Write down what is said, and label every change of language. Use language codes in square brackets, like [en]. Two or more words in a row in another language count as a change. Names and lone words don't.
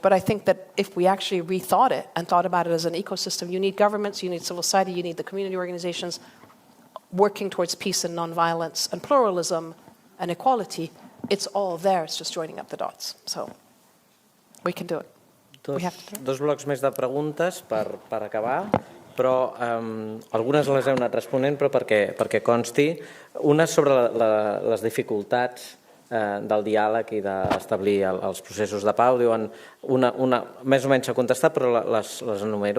[en] But I think that if we actually rethought it and thought about it as an ecosystem, you need governments, you need civil society, you need the community organizations working towards peace and nonviolence and pluralism and equality. It's all there. It's just joining up the dots. So we can do it. [ca] Dos blocs més de preguntes per acabar, però algunes les heu anat responent, però perquè consti. Una sobre les dificultats del diàleg i d'establir els processos de pau. Diuen, una més o menys s'ha contestat, però les enumero.